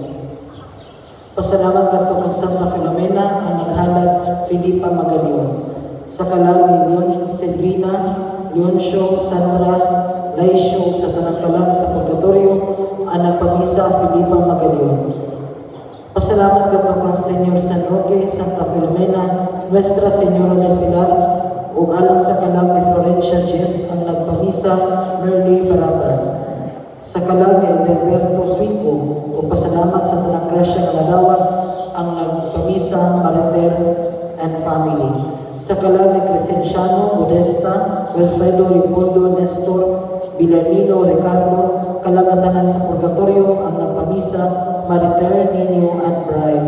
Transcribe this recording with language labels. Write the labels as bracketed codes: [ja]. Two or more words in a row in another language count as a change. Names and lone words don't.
[ceb] Pasalamat kadto kang Santa Filomena, ang naghalag Filipa Magalion. Sa kalang ni Leon Silvina, Leoncio, Sandra, Laisyo, sa tanang kalag sa purgatorio, ang nagpamisa, Filipa Magalion. Pasalamat kadto kang Señor San Roque, Santa Filomena, Nuestra Señora del Pilar, ug alang sa kalang ni Florencia Jess, ang nagpamisa, Merly Barata. Sa kalang ni Alberto Suico, o pasalamat sa tanang grasya nga nadawat, ang nagpamisa, Mariter [en] and family. [ceb] Sa kalang ni Crescenciano, Modesta, Wilfredo, Leopoldo, Nestor, Villarmino, Ricardo, kalagatanan sa purgatorio, ang nagpamisa, Mariter, Nino and Bride.